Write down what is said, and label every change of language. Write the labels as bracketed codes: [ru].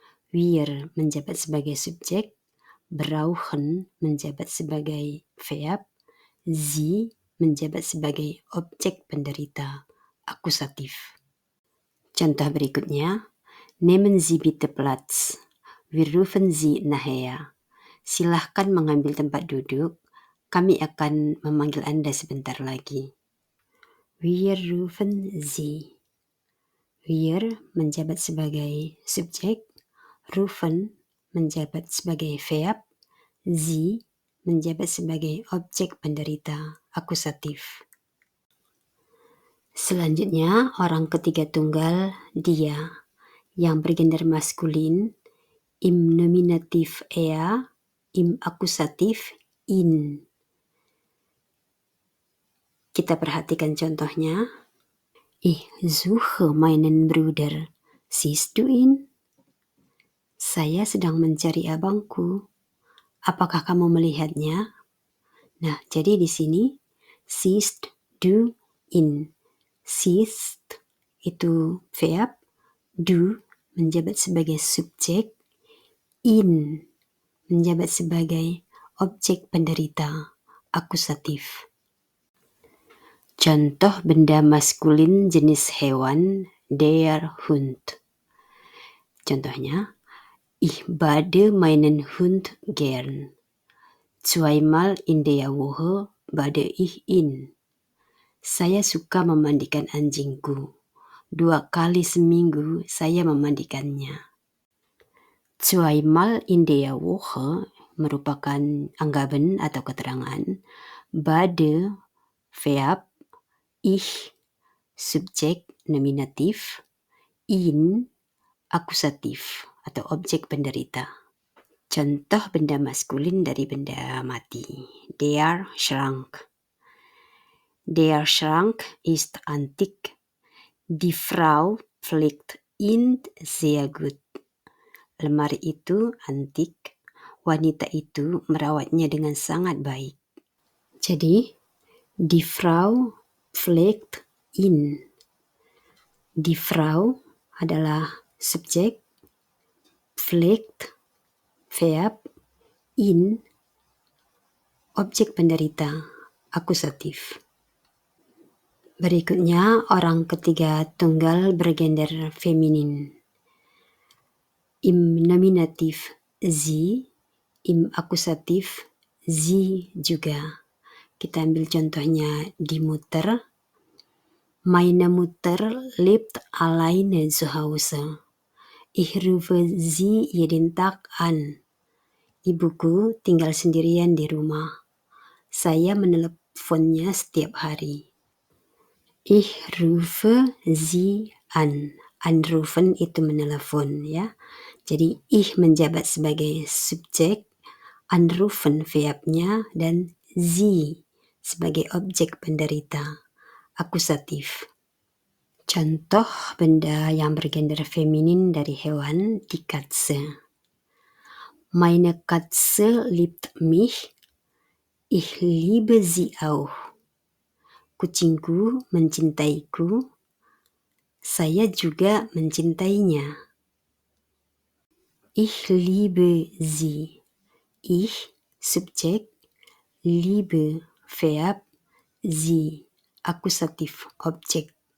[id] Wir menjabat sebagai subjek, brauchen menjabat sebagai verb, Sie menjabat sebagai objek penderita, akusatif. Contoh berikutnya, [de] nehmen Sie bitte Platz. Wir rufen Sie nachher. [id] Silahkan mengambil tempat duduk. Kami akan memanggil Anda sebentar lagi. [de] Wir rufen Sie. [id] Wir menjabat sebagai subjek, rufen menjabat sebagai verb, Sie menjabat sebagai objek penderita, akusatif. Selanjutnya, orang ketiga tunggal, dia, yang bergender maskulin, im nominatif er, im akusatif in. Kita perhatikan contohnya. [de] Ich suche meinen Bruder. Siehst du ihn? [id] Saya sedang mencari abangku. Apakah kamu melihatnya? Nah, jadi di sini [de] siehst du ihn. [id] Siehst itu verb, du menjabat sebagai subjek, in menjabat sebagai objek penderita, akusatif. Contoh benda maskulin jenis hewan, der Hund. Contohnya, [de] ich bade meinen Hund gern. Zweimal in der Woche bade ich ihn. [id] Saya suka memandikan anjingku. 2 kali seminggu saya memandikannya. [de] Zweimal in der Woche [id] merupakan anggaban atau keterangan. Bade, verb, ich, subjek nominatif, in, akusatif atau objek penderita. Contoh benda maskulin dari benda mati. [de] Der Schrank. Der Schrank ist antik. Die Frau pflegt ihn sehr gut. [id] Lemari itu antik. Wanita itu merawatnya dengan sangat baik. Jadi, [de] die Frau pflegt ihn. [id] Die Frau adalah subjek, pflegt verb, ihn objek penderita, akusatif. Berikutnya orang ketiga tunggal bergender feminin. Im nominatif sie, im akusatif sie juga. Kita ambil contohnya di Mutter. [de] Meine Mutter lebt alleine zu Hause. Ich rufe sie jeden Tag an. [id] Ibuku tinggal sendirian di rumah. Saya meneleponnya setiap hari. [de] Ich rufe sie an. [id] Anrufen itu menelepon ya. Jadi ich menjabat sebagai subjek, anrufen verbnya, dan sie sebagai objek penderita, akusatif. Contoh benda yang bergender feminin dari hewan di Katze. [de] Meine Katze liebt mich, ich liebe sie auch. [id] Kucingku mencintaiku, saya juga mencintainya. [de] Ich liebe sie. [id] Ich, subjek, liebe, verb, sie, akusatif, objek.